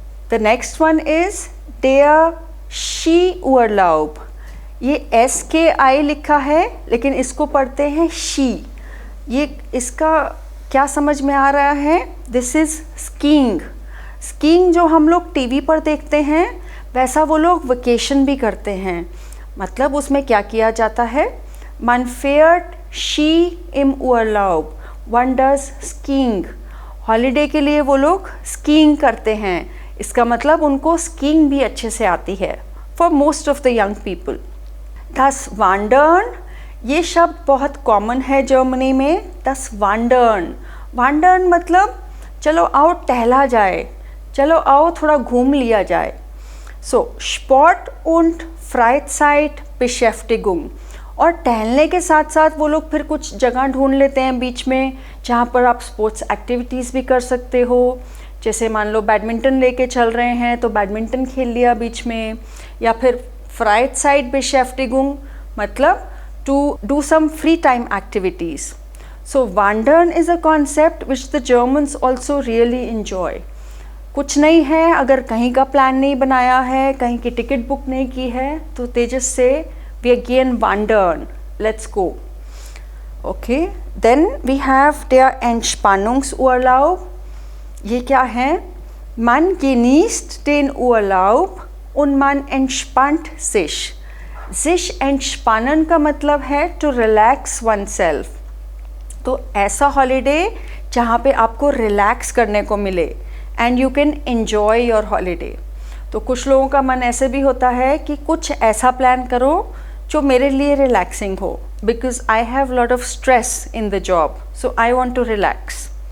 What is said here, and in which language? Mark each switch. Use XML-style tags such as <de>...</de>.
<en>The next one is डेयर शीउर्लाub।</en> <hi>ये SKI लिखा है लेकिन इसको पढ़ते हैं शी। ये इसका क्या समझ में आ रहा है,</hi> <en>This is skiing.</en> <hi>स्कीइंग जो हम लोग टीवी पर देखते हैं वैसा वो लोग वेकेशन भी करते हैं। मतलब उसमें क्या किया जाता है,</hi> <de>Man fährt Ski im Urlaub,</de> <en>one does skiing।</en> <hi>Holiday के लिए वो लोग स्कीइंग करते हैं, इसका मतलब उनको स्कीइंग भी अच्छे से आती है</hi> <en>For most of the young people.</en> <hi>Das Wandern, ये शब्द बहुत कॉमन है जर्मनी में। Das Wandern, वांडर्न मतलब चलो आओ टहला जाए, चलो आओ थोड़ा घूम लिया जाए। सो स्पॉट</hi> <de>und Freizeit Beschäftigung,</de> <hi>और टहलने के साथ साथ वो लोग फिर कुछ जगह ढूंढ लेते हैं बीच में जहाँ पर आप स्पोर्ट्स एक्टिविटीज़ भी कर सकते हो। जैसे मान लो बैडमिंटन लेके चल रहे हैं तो बैडमिंटन खेल लिया बीच में, या फिर Freizeit Beschäftigung मतलब</hi> <en>to do some free time activities. So wandern is a concept which the Germans also really enjoy.</en> <hi>कुछ नहीं है, अगर कहीं का प्लान नहीं बनाया है, कहीं की टिकट बुक नहीं की है, तो</hi> <en>they just say we again wandern, let's go. Okay, then we have der Entspannungsurlaub.</en> <hi>ये क्या है?</hi> <de>Man genießt den Urlaub und man entspannt sich. Sich entspannen</de> <hi>का मतलब है</hi> <en>to relax oneself.</en> <hi>तो ऐसा हॉलीडे जहाँ पे आपको रिलैक्स करने को मिले</hi> <en>And you can enjoy your holiday.</en> <hi>तो कुछ लोगों का मन ऐसे भी होता है कि कुछ ऐसा प्लान करो जो मेरे लिए रिलैक्सिंग हो,</hi> <en>Because I have lot of stress in the job, so I want to relax.</en>